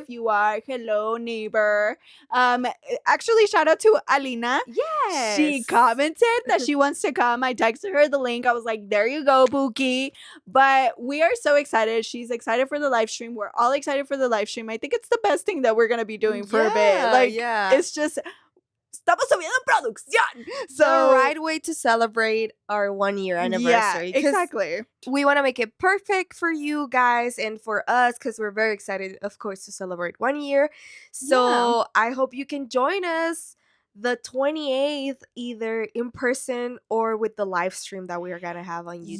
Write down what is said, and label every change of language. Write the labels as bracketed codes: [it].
[en] If you are, hello neighbor. Actually, shout out to Alina. Yes, She commented that she wants to come. I texted her the link. I was like, there you go, Buki. But we are so excited. She's excited for the live stream. We're all excited for the live stream. I think it's the best thing that we're going to be doing for a bit. Like, it's just, [es] estamos subiendo producción. [en] So, the right way to celebrate our 1 year anniversary. Yeah, exactly. We want to make it perfect for you guys and for us because we're very excited, of course, to celebrate 1 year. So I hope you can join us the 28th, either in person or with the live stream that we are going to have on YouTube.